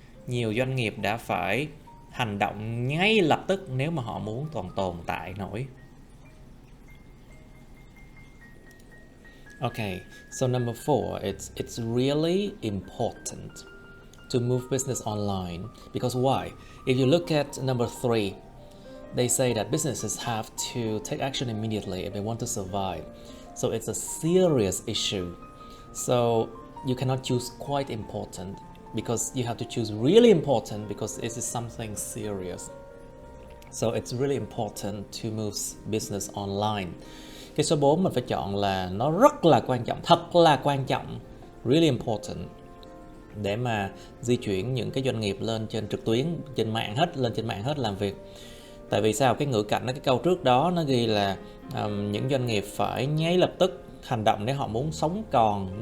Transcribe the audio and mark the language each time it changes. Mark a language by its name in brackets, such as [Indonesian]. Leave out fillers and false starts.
[Vietnamese] Nhiều doanh nghiệp đã phải hành động ngay lập tức nếu mà họ muốn còn tồn tại nổi. [English] Okay, so number 4, it's really important to move business online. Because why? If you look at number 3, they say that businesses have to take action immediately if they want to survive. So it's a serious issue. So you cannot choose quite important, because you have to choose really important, because this is something serious. So it's really important to move business online. [Vietnamese] Cái số 4 mình phải chọn là nó rất là quan trọng, thật là quan trọng, [English] really important, [Vietnamese] để mà di chuyển những cái doanh nghiệp lên trên trực tuyến, lên trên mạng hết làm việc. Tại vì sao? Cái ngữ cảnh cái câu trước đó nó ghi là những doanh nghiệp phải ngay lập tức hành động để họ muốn sống còn.